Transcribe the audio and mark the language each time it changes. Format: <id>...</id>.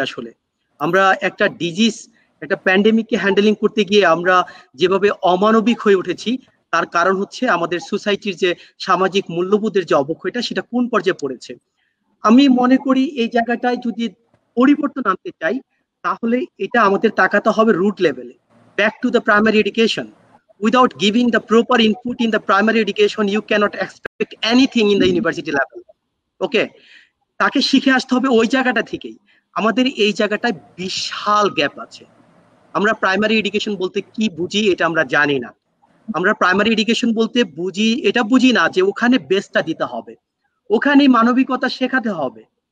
<bn>আসলে আমরা একটা ডিজিজ, একটা প্যান্ডেমিককে হ্যান্ডেলিং করতে গিয়ে আমরা যেভাবে অমানবিক হয়ে উঠেছি, তার কারণ হচ্ছে আমাদের সোসাইটির যে সামাজিক মূল্যবোধের যে অবক্ষয়টা, সেটা কোন পর্যায়ে পড়েছে। আমি মনে করি এই জায়গাটায় যদি পরিবর্তন আনতে চাই, তাহলে এটা আমাদের তাকাতে হবে রুট লেভেলে,</bn> <en>Back to the primary education. Without giving the proper input in the primary education, you cannot expect anything in the university level.</en> <bn>Okay, তাকে শিখে আসতে হবে ওই জায়গাটা থেকেই। আমাদের এই জায়গাটায় বিশাল গ্যাপ আছে। আমরা প্রাইমারি এডুকেশন বলতে কি বুঝি এটা আমরা জানি না। আমরা প্রাইমারি এডুকেশন বলতে বুঝি না যে ওখানে বেসটা দিতে হবে, ওখানে মানবিকতা শেখাতে হবে।</bn>